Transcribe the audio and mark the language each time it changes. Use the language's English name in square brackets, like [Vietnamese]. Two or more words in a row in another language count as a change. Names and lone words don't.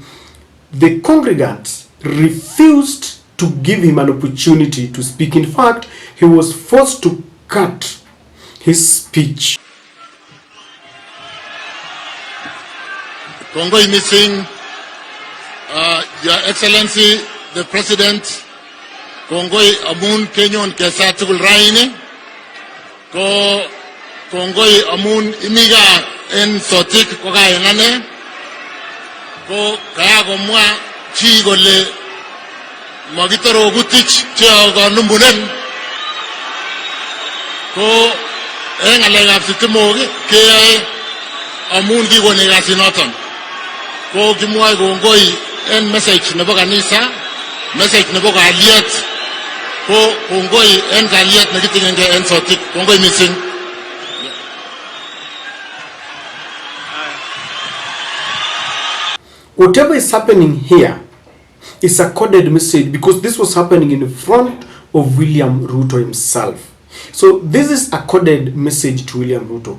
[English] The congregants refused to give him an opportunity to speak. In fact, he was forced to cut his speech. [Kalenjin] Kongoi missing, [English] Your Excellency, the President, [Kalenjin] Kongoi amun Kenyon kesa tukul raine, ko Kongoi amun imiga en Sotik ko kaya ngane, ko kaya komwa chi gole magitaro gutich che ga numbunen, ko en alegap sitimogi ke amun gigone gasinoton, ko kimwa Kongoi en message nebo kanisa, message nebo kaliet, ko Kongoi en kaliet nakitingenge en Sotik, Kongoi missing. [English] Whatever is happening here is a coded message, because this was happening in front of William Ruto himself. So this is a coded message to William Ruto.